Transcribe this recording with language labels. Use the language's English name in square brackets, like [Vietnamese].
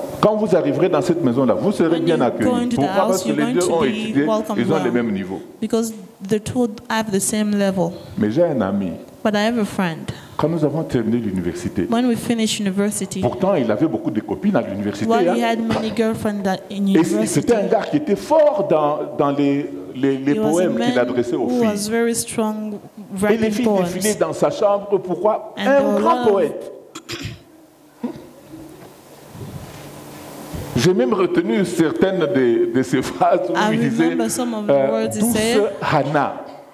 [French] Quand vous arriverez dans cette maison-là, vous serez bien accueillis. Pourquoi? Parce que les deux ont étudié, ils ont le même niveau. [English] Because the two have the same level. [French] Mais j'ai un ami. [English] But I have a friend. [French] Quand nous avons terminé l'université, [English] when we finished university, [French] pourtant il avait beaucoup de copines à l'université. [English] Well, he had many girlfriends in university. [French] Et c'était un gars qui était fort dans les poèmes qu'il adressait aux filles. [English] Was very strong [French] et les filles défilaient dans sa chambre. Pourquoi? Un grand poète. J'ai même retenu certaines de ses phrases où il disait douce Hannah.